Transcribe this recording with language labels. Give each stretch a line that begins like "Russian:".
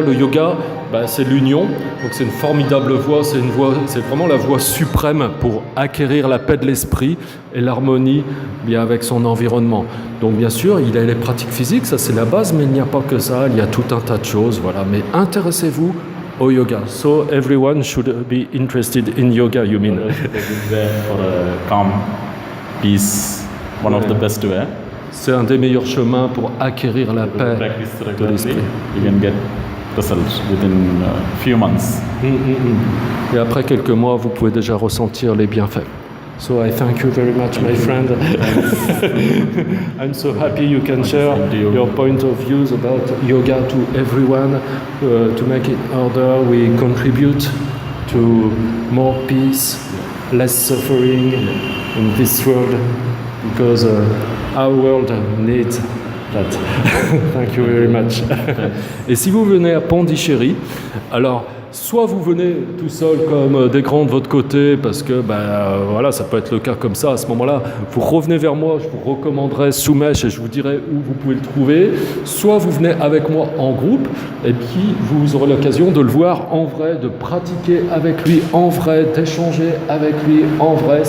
French: Le yoga, c'est l'union, donc c'est une formidable voie, c'est vraiment la voie suprême pour acquérir la paix de l'esprit et l'harmonie bien avec son environnement. Donc bien sûr, il y a les pratiques physiques, ça c'est la base, mais il n'y a pas que ça, il y a tout un tas de choses, voilà. Mais intéressez-vous au yoga.
English: So everyone should be interested in yoga, you mean? For a calm, peace, one of the best way.
French: C'est un des meilleurs chemins pour acquérir la paix de l'esprit.
English: You can get results within a few months.
French: Et après quelques mois, vous pouvez déjà ressentir les bienfaits.
English: So I thank you very much, my friend. I'm so happy you can share your point of views about yoga to everyone. To make it harder, we contribute to more peace, less suffering in this world, because our world needs that. Thank you very much.
French: Et si vous venez à Pondichéry, alors soit vous venez tout seul comme des grands de votre côté, parce que voilà, ça peut être le cas comme ça, à ce moment-là, vous revenez vers moi, je vous recommanderai Soumesh et je vous dirai où vous pouvez le trouver. Soit vous venez avec moi en groupe, et puis vous aurez l'occasion de le voir en vrai, de pratiquer avec lui en vrai, d'échanger avec lui en vrai.